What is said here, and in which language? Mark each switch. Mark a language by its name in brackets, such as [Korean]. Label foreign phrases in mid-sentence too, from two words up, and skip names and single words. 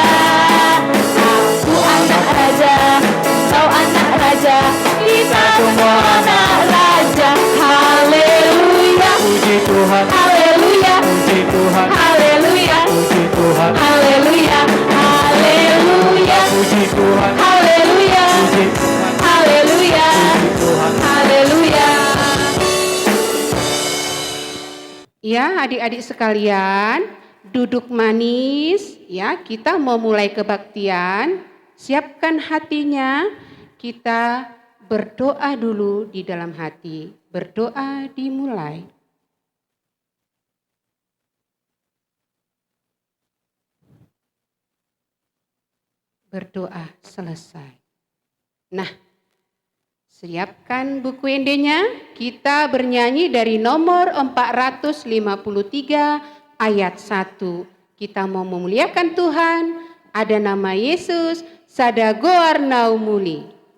[Indonesian] Aku anak raja, kau anak raja, kita semua anak raja. Haleluya, Puji Tuhan, haleluya, puji Tuhan, haleluya, puji Tuhan, haleluya, haleluya, puji Tuhan, haleluya, puji Tuhan, haleluya, puji Tuhan. haleluya. Ya, adik-adik sekalian, duduk manis ya. Kita mau mulai kebaktian. Siapkan hatinya. Kita berdoa dulu di dalam hati. Berdoa dimulai. Berdoa selesai. Nah, siapkan buku endenya. Kita bernyanyi dari nomor 453 ayat 1. Kita mau memuliakan Tuhan. Ada nama Yesus. Sadagoar naumuli.